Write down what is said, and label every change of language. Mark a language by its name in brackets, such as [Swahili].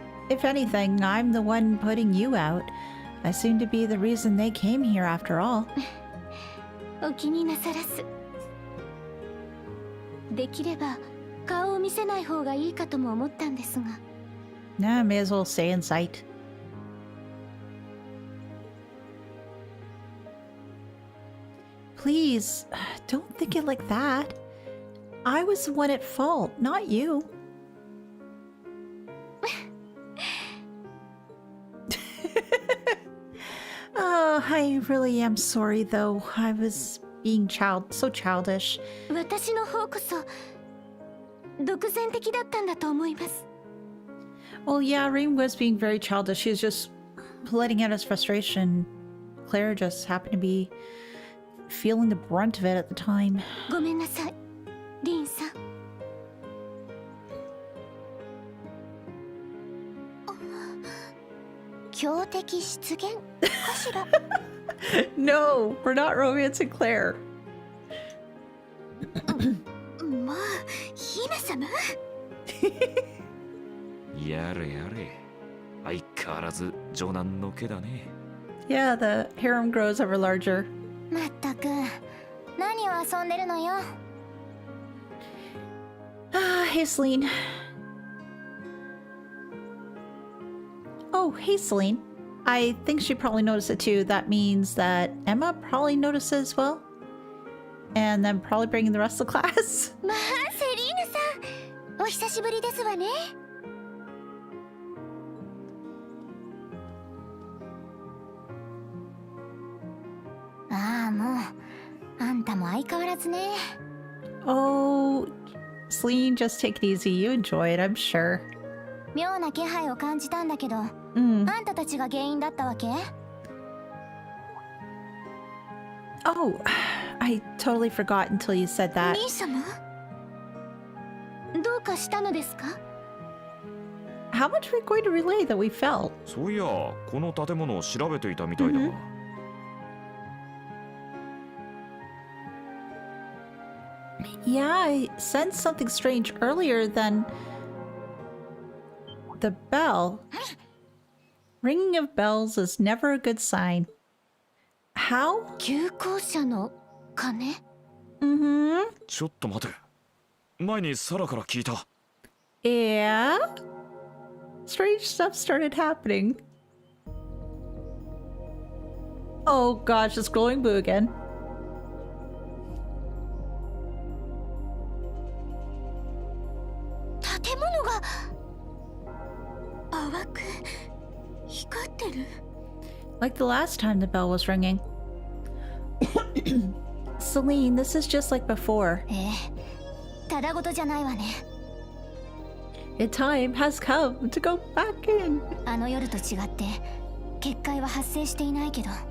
[English] If anything, I'm the one putting you out. I seem to be the reason they came here after all. [Japanese] お気になさらず。できれば顔を見せない方がいいかとも思ったんですが。 [English] Nah, may as well stay in sight. Please, don't think it like that. I was the one at fault, not you. Oh, I really am sorry though. I was being so childish. [Japanese] 私の方こそ独善的だったんだと思います。 [English] Well, yeah, Rean was being very childish. She was just letting out his frustration. Claire just happened to be feeling the brunt of it at the time. [Japanese] ごめんなさい、リンさん。強敵出現かしら。 [English] No, we're not romancing Claire. [Japanese] まあ、姫様。やれやれ。相変わらず女難の毛だね。 [English] Yeah, the harem grows ever larger. [Japanese] まったく、何を遊んでるのよ。 [English] Ah, hey, Celine. Oh, hey, Celine. I think she probably noticed it too. That means that Emma probably noticed it as well. And then probably bringing the rest of the class. [Japanese] まあ、セリーヌさん、お久しぶりですわね。ああ、もう、あんたも相変わらずね。 [English] Oh, Celine, just take it easy. You enjoy it, I'm sure. [Japanese] 妙な気配を感じたんだけど、あんたたちが原因だったわけ？ [English] Oh, I totally forgot until you said that. [Japanese] 兄様？どうかしたのですか？ [English] How much are we going to relay that we felt? [Japanese] そういや、この建物を調べていたみたいだが。 [English] Yeah, I sensed something strange earlier than the bell. Ringing of bells is never a good sign. How? [Japanese] 旧校舎の鐘？ Mm-hmm. ちょっと待て。前にサラから聞いた。 [English] Yeah? Strange stuff started happening. Oh gosh, it's glowing blue again. [Japanese] 建物が淡く光ってる。 [English] Like the last time the bell was ringing. Celine, this is just like before. [Japanese] ええ、ただごとじゃないわね。 [English] The time has come to go back in. [Japanese] あの夜と違って結界は発生していないけど。